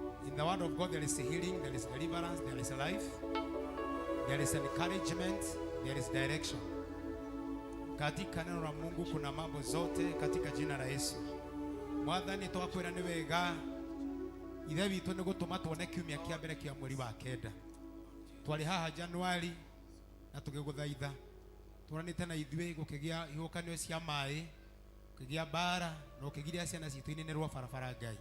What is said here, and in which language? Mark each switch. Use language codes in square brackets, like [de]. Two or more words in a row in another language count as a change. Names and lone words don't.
[en] In the word of God there is healing, there is deliverance, there is life, there is encouragement, there is direction. [sw] Katika neno la Mungu kuna mambo zote katika jina la Yesu. [ki] Mwathani twakwira ni wega ithe witũ nĩ gũtũma tuone kiumia kĩa mbere kĩa mweri wa kenda. Twari haha Januari na tũgĩgũthaitha turanĩte na ithuĩ gũkĩgĩa ihokanio cia maĩ, gũkĩgĩa bara na gũkĩgiria ciana citũ inenerwo barabara Ngai.